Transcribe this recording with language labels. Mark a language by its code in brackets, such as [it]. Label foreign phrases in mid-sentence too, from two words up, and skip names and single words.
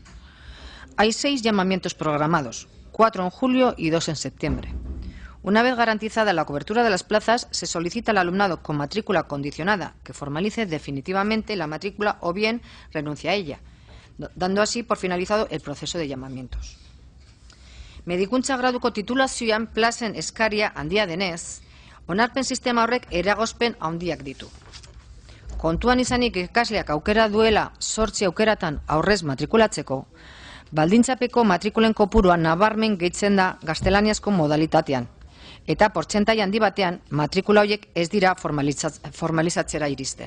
[es] Hay 6 llamamientos programados, 4 en julio y 2 en septiembre. Una vez garantizada la cobertura de las plazas, se solicita al alumnado con matrícula condicionada que formalice definitivamente la matrícula o bien renuncie a ella, dando así por finalizado el proceso de llamamientos. [eu] Medikuntza graduko titulazioan plazen eskaria handia denez, onarpen sistema horrek eragozpen handiak ditu. kontuan izanik ikasleak aukera duela 8 aukeratan aurrez matrikulatzeko, baldintzapeko matrikulen kopurua nabarmen gehitzen da gaztelaniazko modalitatean, eta portzentai handi batean matrikula horiek ez dira formalizatzera iristen.